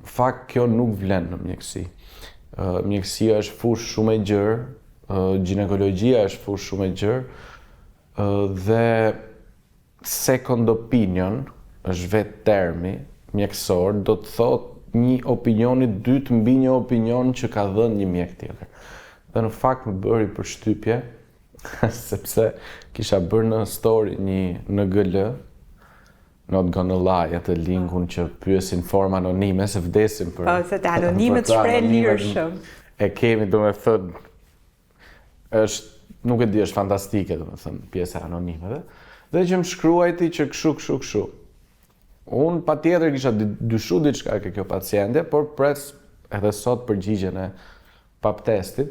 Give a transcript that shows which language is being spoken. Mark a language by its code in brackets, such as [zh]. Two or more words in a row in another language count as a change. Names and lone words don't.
[sq] fakt kjo nuk vlen në mjekësi. Mjekësia është fushë shumë e gjerë, ginekologjia është fushë shumë e gjerë dhe [en] second opinion [sq] është vetë termi mjekësor, do të thotë një opinioni dytë mbi një opinion që ka dhënë një mjek tjetër. Dhe në fakt më bëri përshtypje sepse kisha bërë në story një NGL, [en] not gonna lie, [sq] atë linkun që pyesin formë anonime se vdesin për... Po, se të anonimet shprej lirshëm. E kemi, do me thënë, nuk e di, është fantastike, do me thënë, pjesë e anonimeve. Dhe që më shkruajti që këshu. Unë pa tjetër kisha dyshu diçka ke kjo paciente, por pres edhe sot përgjigjen e pap testit.